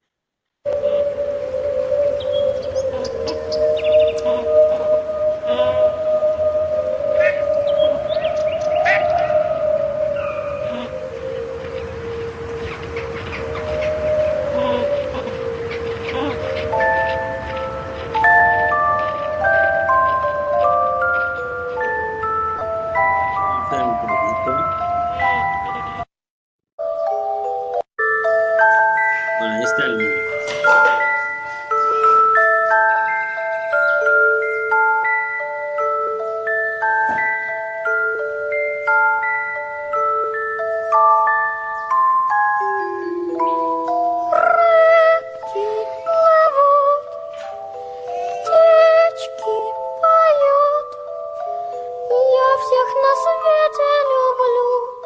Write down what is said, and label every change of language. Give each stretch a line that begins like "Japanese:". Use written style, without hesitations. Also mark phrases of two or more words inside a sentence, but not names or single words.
Spanish: Vamos a ver un poquito. Bueno, ahí está el...
Russian: Реки плывут, птички поют, я всех на свете люблю.